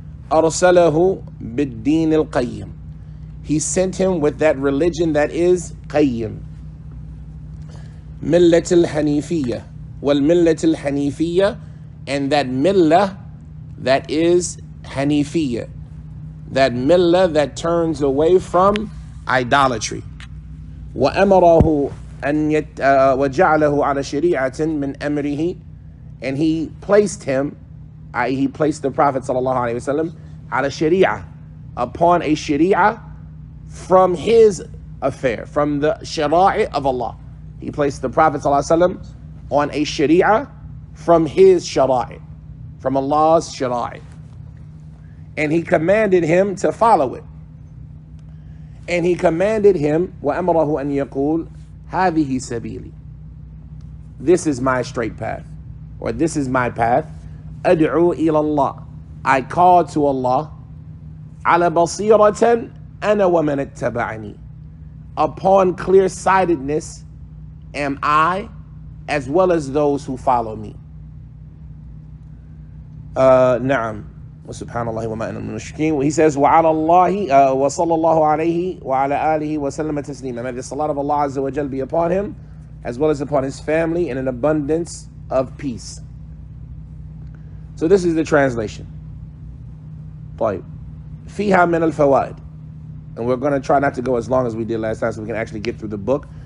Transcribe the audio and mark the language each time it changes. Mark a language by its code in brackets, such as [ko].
[en] أَرْسَلَهُ بِالدِّينِ الْقَيِّمِ, he sent him with that religion that is qayyim. مِلَّةِ الْحَنِيفِيَّةِ, وَالْمِلَّةِ الْحَنِيفِيَّةِ, and that millah that is Hanifiyya, that millah that turns away from idolatry. [ar] وَأَمَرَهُ أَنْ وَجَعَلَهُ عَلَى شَرِيعَةٍ مِنْ أَمْرِهِ, and he placed him, i.e. [en] he placed the Prophet sallallahu alaihi wasallam على شريعة, upon a sharia from his affair, from the shara'i of Allah. He placed the Prophet sallallahu alaihi wasallam on a sharia from his shara'i, from Allah's shara'i. And he commanded him to follow it. And he commanded him, وَأَمَرَهُ أَنْ يَقُولْ هَذِهِ سَبِيلِي, this is my straight path, or this is my path. أَدْعُو إِلَى اللَّهِ, I call to Allah. عَلَى بَصِيرَةً أَنَا وَمَنَ اتَّبَعَنِي, upon clear-sightedness am I, as well as those who follow me. [ar] نعم. وسبحانallah wa ma ana minal mushrikeen. He says, وعلى الله وصلى الله عليه وعلى آله وسلم تسليما. [en] May the salat of Allah Azza wa Jal be upon him, as well as upon his family, in an abundance of peace. So this is the translation. [ar] طيب. فيها من الفوائد. [en] And we're going to try not to go as long as we did last time, so we can actually get through the book.